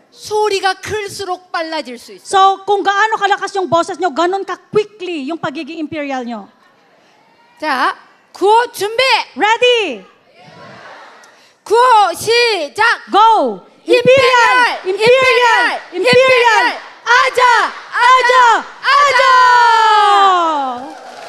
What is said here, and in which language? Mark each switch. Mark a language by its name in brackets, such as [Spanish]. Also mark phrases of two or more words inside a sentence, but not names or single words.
[Korean] 소리가 클수록 빨라질 수 있어. [Filipino] So, kung gaano kalakas yung boses nyo, ganon ka-quickly yung pagiging imperial nyo. [Korean] 자, 구호 준비. [English] Ready? [Korean] 구호 시작. [English] Go! Imperial! [Korean] 아자.